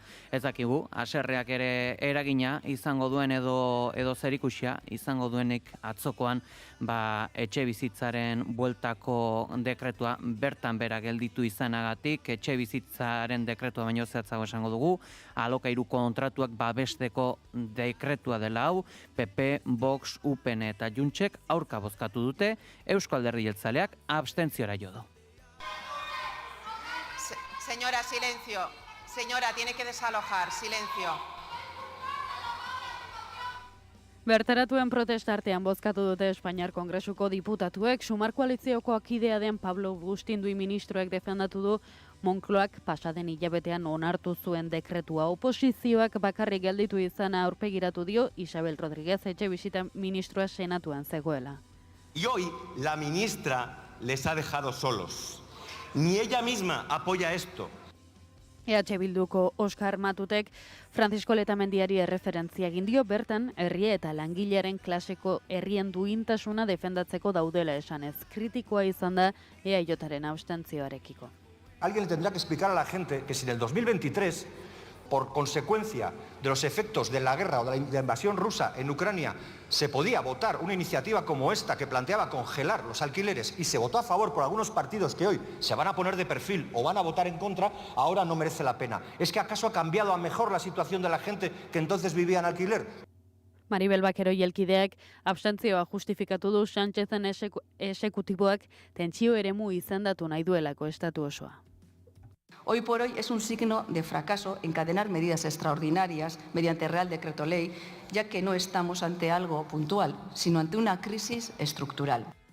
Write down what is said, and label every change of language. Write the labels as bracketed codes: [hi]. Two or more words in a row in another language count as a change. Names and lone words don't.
[eu] Ez dakigu, haserreak ere eragina izango duen edo zerikusia izango duenik atzokoan, etxe bizitzaren bueltako dekretua bertan bera gelditu izanagatik, etxe bizitzaren dekretua baino zehatzago esango dugu, alokairu kontratuak babesteko dekretua dela hau, PP, Vox, UPN eta Juntsek aurka bozkatu dute, Eusko Alderdi Jeltzaleak abstentziora jo du. [es] Señora, silencio. Señora, tiene que desalojar. Silencio. [eu] Bertaratuen protestartean bozkatu dute Espainiar Kongresuko diputatuek, Sumar koaliziokoak kidea den Pablo Bustindui ministroek defendatu du Moncloak pasaden hilabetean onartu zuen dekretua. Oposizioak bakarrik gelditu izana aurpegiratu dio Isabel Rodríguez Etxebizitza ministroa senatuan zegoela. [es] Y hoy la ministra les ha dejado solos. Ni ella misma apoya esto. [eu] EH Bilduko Oskar Matutek Francisco Letamendiari erreferentzia egin dio bertan herria eta langilearen klaseko herrien duintasuna defendatzeko daudela esanez. Kritikoa izan da EAJaren abstentzioarekiko. [es] Alguien le tendrá que explicar a la gente que si en el 2023, por consecuencia de los efectos de la guerra o de la invasión rusa en Ucrania, se podía votar una iniciativa como esta que planteaba congelar los alquileres y se votó a favor por algunos partidos que hoy se van a poner de perfil o van a votar en contra, ahora no merece la pena. ¿Es que acaso ha cambiado a mejor la situación de la gente que entonces vivía en alquiler? [eu] Maribel Bakero jelkideak abstentzioa justifikatu du Sánchezen exekutiboak tentsio eremu izendatu nahi duelako estatu osoa. [es] Hoy por hoy es un signo de fracaso encadenar medidas extraordinarias mediante Real Decreto Ley, ya que no estamos ante algo puntual, sino ante una crisis estructural.